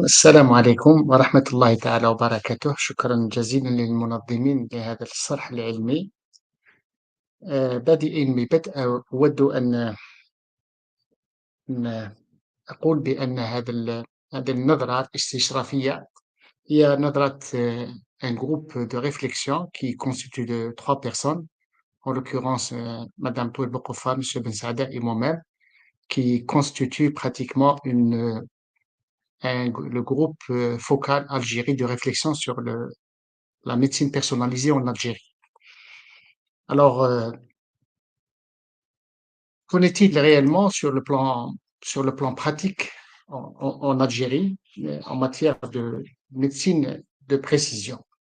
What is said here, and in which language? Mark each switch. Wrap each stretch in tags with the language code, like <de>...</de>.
<ar>السلام عليكم ورحمة الله تعالى وبركاته. شكرا جزيلا للمنظمين لهذا الشرح العلمي. بادئين ببدء أود أن أقول بأن هذه النظرة الاستشرافية هي نظرة</ar> <fr>un groupe de réflexion qui constitue de 3 personnes, en l'occurrence Madame Touel Bokofa, Monsieur Ben Saada et moi-même, qui constitue pratiquement le groupe focal Algérie de réflexion sur la médecine personnalisée en Algérie. Alors, qu'en est-il réellement sur le plan pratique en Algérie en matière de médecine de précision?</fr>